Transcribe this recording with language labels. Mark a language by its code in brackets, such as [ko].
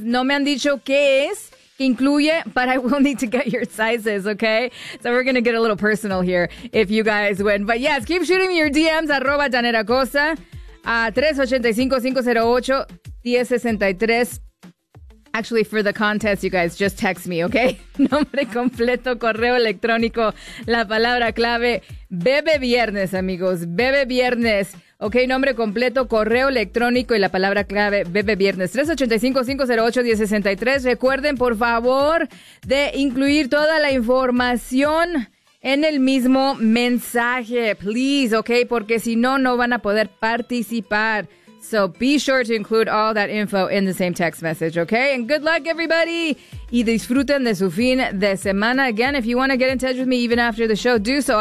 [es] No me han dicho qué es, que incluye, [en] but I will need to get your sizes, okay? So we're going to get a little personal here if you guys win. But yes, keep shooting me your DMs, @ Janet Acosta, 385-508-1063. Actually, for the contest, you guys, just text me, okay? [es] Nombre completo, correo electrónico, la palabra clave, Bebe Viernes, amigos, Bebe Viernes. Ok, nombre completo, correo electrónico y la palabra clave, Bebe Viernes, 385-508-1063. Recuerden, por favor, de incluir toda la información en el mismo mensaje, please, ok, porque si no, no van a poder participar. [en] So be sure to include all that info in the same text message, ok? And good luck, everybody! [es] Y disfruten de su fin de semana. [en] Again, if you want to get in touch with me even after the show, do so.